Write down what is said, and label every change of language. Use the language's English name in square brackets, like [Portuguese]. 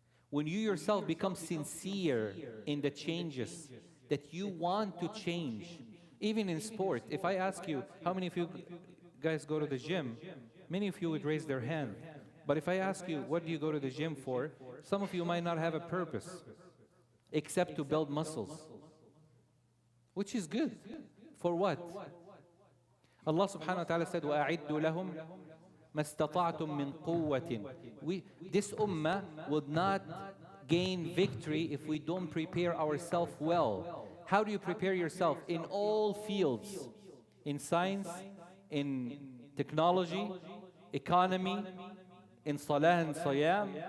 [English] When you yourself become sincere in the changes that you want to change, even in sport. If I ask you, how many of you guys go to the gym? Many of you would raise their hand. But if I ask you, what do you go to the gym for? Some of you might not have a purpose, except to build muscles. Which is good. For what? [Arabic] Allah subhanahu wa ta'ala said, وَأَعِدُّ لَهُمْ مَا اسْتَطَعْتُم مِّن قُوَّةٍ. [English] This ummah would not gain victory if we don't prepare ourselves well. How do you prepare yourself? In all fields. In science, in technology, economy, in salah and siyam.